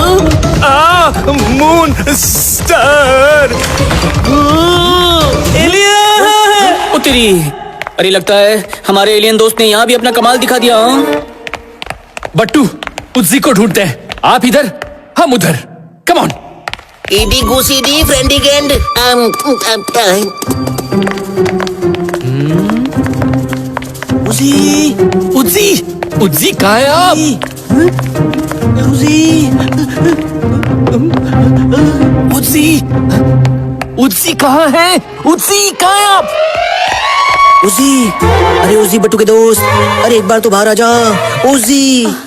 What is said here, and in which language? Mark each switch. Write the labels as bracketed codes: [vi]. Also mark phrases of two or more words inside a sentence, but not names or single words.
[en] moon star alien [hi] उतरी। अरे लगता है हमारे एलियन दोस्त ने यहाँ भी अपना कमाल दिखा दिया। बट्टू, उज्जी को ढूंढते हैं। आप इधर, हम उधर। [en] come on. इडी गुसी डी फ्रेंडी गेंड। [hi] उजी, उज्जी, उज्जी कहाँ है आप? उजी, उज्जी, उज्जी कहाँ है? उज्जी कहाँ है आप? उजी, अरे उजी बट्टू के दोस्त, अरे एक बार तो बाहर आ जा। उजी,